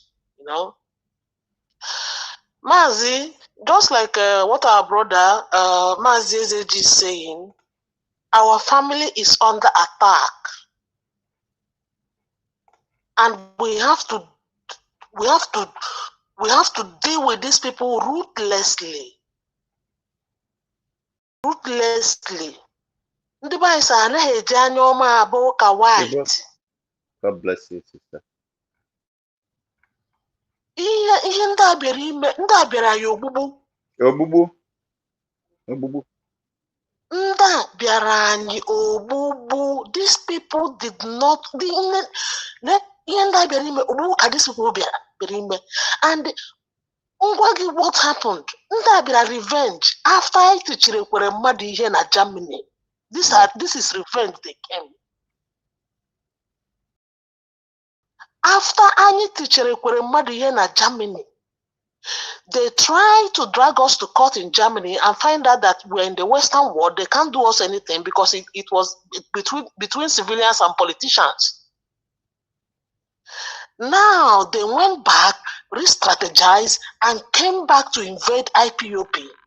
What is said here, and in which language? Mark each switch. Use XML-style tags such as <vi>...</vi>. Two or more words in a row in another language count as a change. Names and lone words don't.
<en>You know, Mazi, just like what our brother Mazi Ezeji is saying, our family is under attack. and we have to deal with these people ruthlessly.</en> <ig>Ndị be anyị sị anaghị eji anya ọma abụ ka white.</ig> <en>God bless you, sister.</en> <ig>Ihe ndị a bịara ime, ndị a bịara ya ogbugbu. Ndị a bịara anyị ogbugbu.</ig> <en>These people did not.</en> <ig>Ihe ndị a bịara ime ogbugbu ka</ig> <en>these people</en> <ig>bịara ime.</ig> <en>And what happened?</en> <ig>Ndị a bịara revenge</ig> <en>after I</en> <ig>tichiri kwere mmadụ ihe na Germany.</ig> <en>This is revenge they came. After</en> <ig>anyị tichiri kwere mmadụ ihe na Germany,</ig> <en>they tried to drag us to court in Germany and find out that we're in the Western world. They can't do us anything because it was between civilians and politicians. Now they went back, re-strategized, and came back to invade IPOP.</en>